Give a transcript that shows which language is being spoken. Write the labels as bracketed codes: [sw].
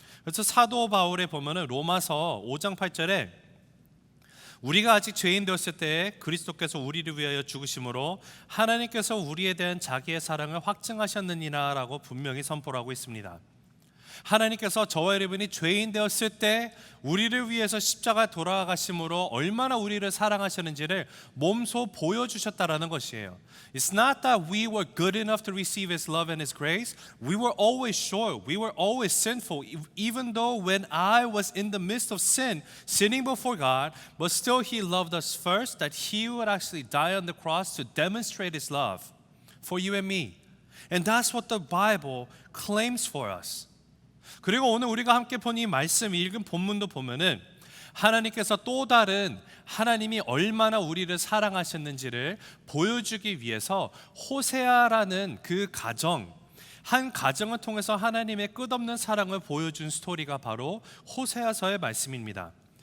[ko] 그래서 사도 바울에 보면은 로마서 5장 8절에 우리가 아직 죄인 되었을 때 그리스도께서 우리를 위하여 죽으심으로 하나님께서 우리에 대한 자기의 사랑을 확증하셨느니라라고 분명히 선포를 하고 있습니다. 하나님께서 저와 여러분이 죄인 되었을 때 우리를 위해서 십자가에 돌아가심으로 얼마나 우리를 사랑하셨는지를 몸소 보여주셨다라는 것이에요. [en] It's not that we were good enough to receive His love and His grace. We were always short. We were always sinful. Even though when I was in the midst of sin, sinning before God, but still He loved us first, that He would actually die on the cross to demonstrate His love for you and me. And that's what the Bible claims for us. [ko] 그리고 오늘 우리가 함께 본 이 말씀 읽은 본문도 보면은 하나님께서 또 다른 하나님이 얼마나 우리를 사랑하셨는지를 보여주기 위해서 호세아라는 그 한 가정을 통해서 하나님의 끝없는 사랑을 보여준 스토리가 바로 호세아서의 말씀입니다.